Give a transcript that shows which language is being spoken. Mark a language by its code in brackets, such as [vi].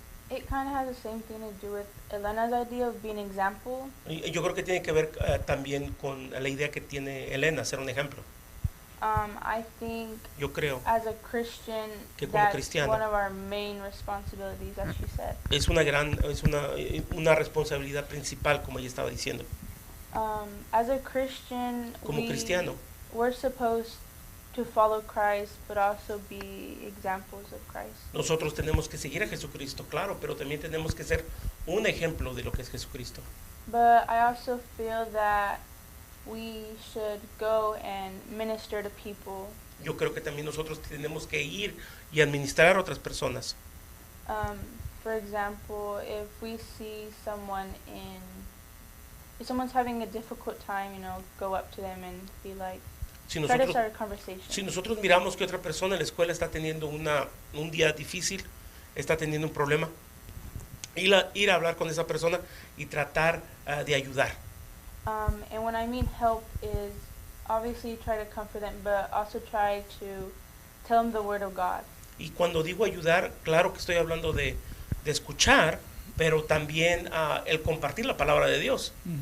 [en] It kind of has the same thing to do with Elena's idea of being an example. [es] Y yo creo que tiene que ver también con la idea que tiene Elena, ser un ejemplo. [en] I think [es] Yo creo [en] as a Christian, [es] que como [en] that's [es] cristiano [en] one of our main responsibilities, as she said. [es] es una responsabilidad principal, como ella estaba diciendo. [en] As a Christian, [es] Como cristiano, [en] we're supposed to follow Christ, but also be examples of Christ. [es] nosotros tenemos que seguir a Jesucristo, claro, pero también tenemos que ser un ejemplo de lo que es Jesucristo. [en] But I also feel that we should go and minister to people. [es] Yo creo que también nosotros tenemos que ir y administrar a otras personas. [en] For example, if we see if someone's having a difficult time, go up to them and be like, [es] Si [en] try to [es] nosotros, [en] start a conversation. [es] si nosotros miramos que otra persona en la escuela está teniendo un día difícil, está teniendo un problema, ir a hablar con esa persona y tratar de ayudar. [en] And when I mean help is obviously try to comfort them, but also try to tell them the word of God. [es] Y cuando digo ayudar, claro que estoy hablando de escuchar, pero también el compartir la palabra de Dios.